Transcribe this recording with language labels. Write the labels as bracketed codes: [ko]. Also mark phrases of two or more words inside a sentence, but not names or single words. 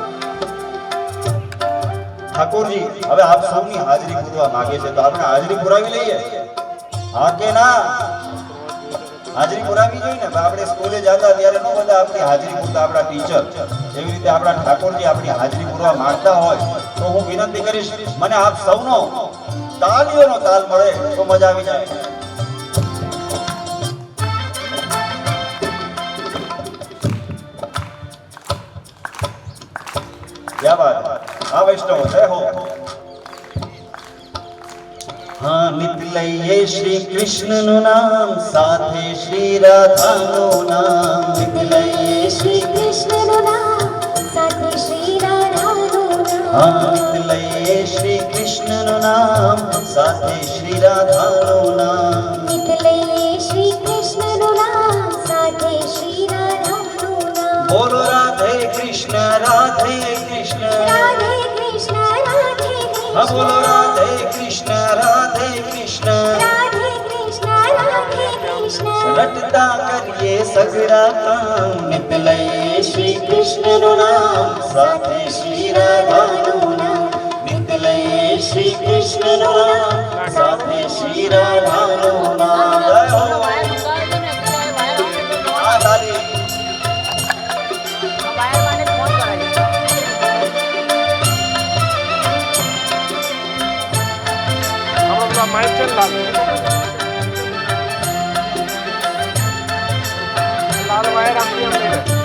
[gu] ઠાકોરજી હવે આપ સૌની હાજરી પૂરવા માંગે છે, તો આપણે હાજરી પુરાવી લઈએ, હા કે ના? હાજરી પુરાવી જોઈએ ને. આપણે સ્કૂલે જતા ત્યારે ન બધા આપણી હાજરી પૂરતા આપણા ટીચર, એવી રીતે આપણા ઠાકોરજી આપણી હાજરી પૂરવા માંગતા હોય તો હું વિનંતી કરીશ, મને આપ સૌનો તાલીઓનો તાલ મળે તો મજા આવી જાય. [hi] क्या बात है, हाँ वैष्णव जय हो। [gu] હાં નીકળીએ શ્રી કૃષ્ણનું નામ, સાથે શ્રી રાધાનું નામ। निकलइए श्री कृष्णનું નામ, સાથે શ્રી રાધાનું નામ। હાં નીકળીએ શ્રી કૃષ્ણનું નામ, સાથે શ્રી રાધાનું નામ। નીકળીએ શ્રી કૃષ્ણનું નામ, સાથે શ્રી રાધાનું નામ। [hi] बोलो राधे कृष्ण राधे कृष्ण, રાધે કૃષ્ણ રાધે हाँ કૃષ્ણ, बोलो राधे कृष्ण राधे कृष्ण। રાધે કૃષ્ણ રાધે કૃષ્ણ। [gu] રટતા કરીએ સઘળાં કામ, નીકળીએ શ્રી કૃષ્ણનું નામ, સાથે શ્રી રાધાનું નામ। નીકળીએ શ્રી કૃષ્ણનું નામ, સાથે શ્રી રાધાનું નામ। [hi] जय हो। हाँ, लाली। माइक चल लाल वायर आपकी हम ले रहे